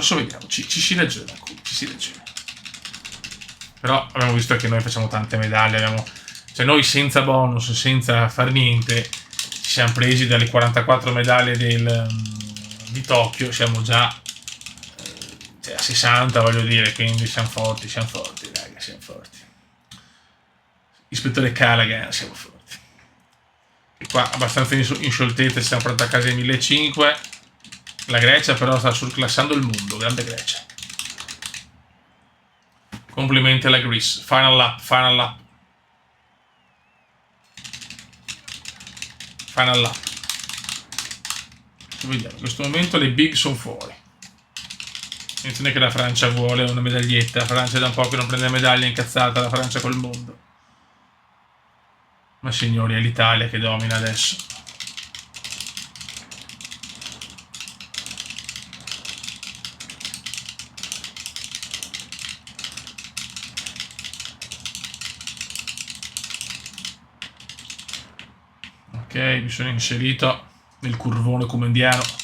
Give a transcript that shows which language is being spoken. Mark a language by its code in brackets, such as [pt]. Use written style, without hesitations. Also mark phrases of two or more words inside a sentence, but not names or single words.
[it] Adesso vediamo, ci si ragiona, ci si ragiona. Però abbiamo visto che noi facciamo tante medaglie, cioè noi senza bonus, senza far niente, ci siamo presi dalle 44 medaglie di Tokyo, siamo già a 60, voglio dire, quindi siamo forti, raga, siamo forti. Ispettore Callaghan, siamo forti. E qua abbastanza in scioltezza, stiamo portando a casa i 1500. La Grecia però sta surclassando il mondo, grande Grecia. Complimenti alla Greece. [en] Final lap. Final lap. [it] Vediamo, in questo momento le big sono fuori. Attenzione che la Francia vuole una medaglietta. La Francia da un po' che non prende medaglia, incazzata la Francia col mondo. Ma signori, è l'Italia che domina adesso. Ok, mi sono inserito nel curvone comendiano.